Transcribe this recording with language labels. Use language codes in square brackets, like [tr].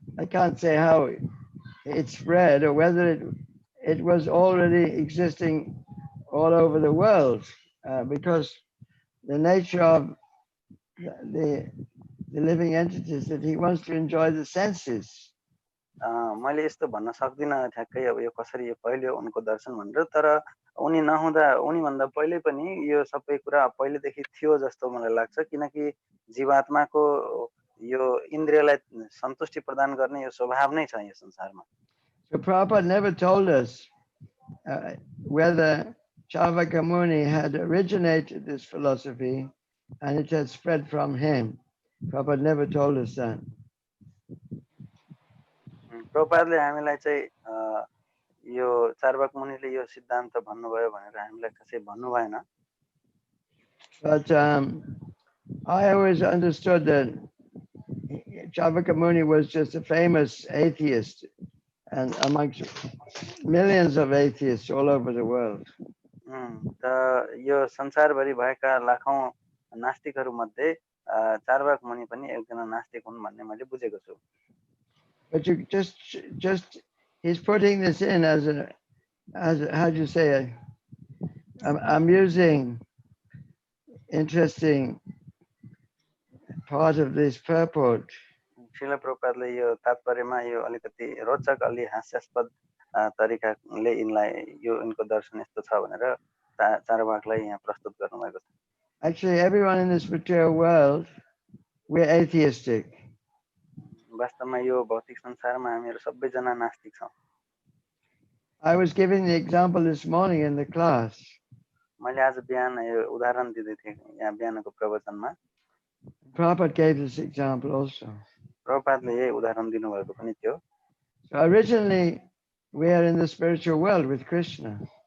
[en] I can't say how it spread or whether it was already existing all over the world, because the nature of the living entities that he wants to enjoy the senses. [ne] मैले यस्तो भन्न सक्दिनँ ठ्याक्कै अब यो कसरी यो पहिलो उनको दर्शन भनेर. तर उनी नहुँदा उनी भन्दा पहिले पनि यो सबै कुरा पहिलेदेखि थियो जस्तो मलाई लाग्छ. किनकि जीवात्माको यो इन्द्रियलाई सन्तुष्टि प्रदान गर्ने यो स्वभाव नै छ यो संसारमा. [en] So Prabhupada never told us whether Charvaka Muni had originated this philosophy and it had spread from him. Prabhupada never told us that. [ne] प्रभुपादले हामीलाई चाहिँ यो चार्वाक मुनिले यो सिद्धान्त भन्नुभयो भनेर हामीलाई कसै भन्नु भएन. [en] But I always understood that Charvaka Muni was just a famous atheist and amongst millions of atheists all over the world. [ne] त यो संसारभरि भएका लाखौं नास्तिकहरू मध्ये चार्वाक मुनि पनि एकजना नास्तिक हुन् भन्ने मैले बुझेको छु. [en] But you just he's putting this in as how do you say amusing, interesting part of this purport. [ne] शिल प्रभुपादले यो तात्पर्यमा यो अलिकति रोचक अलि हास्यास्पद तरिकाले यिनलाई यो इनको दर्शन यस्तो छ भनेर चारवाकलाई यहाँ प्रस्तुत गर्नुभएको छ. [en] Actually, everyone in this material world, we're atheistic. [ne] वास्तवमा यो भौतिक संसारमा हामीहरू सबैजना नास्तिक छौं. [en] I was giving the example this morning in the class. [ne] मैले आज बिहान यो उदाहरण दिँदै थिएँ यहाँ बिहानको प्रवचनमा. [en] Prabhupada gave this example also. [ne] प्रभुपादले यही उदाहरण दिनुभएको पनि थियो. [en] So originally, we are in the spiritual world with Krishna.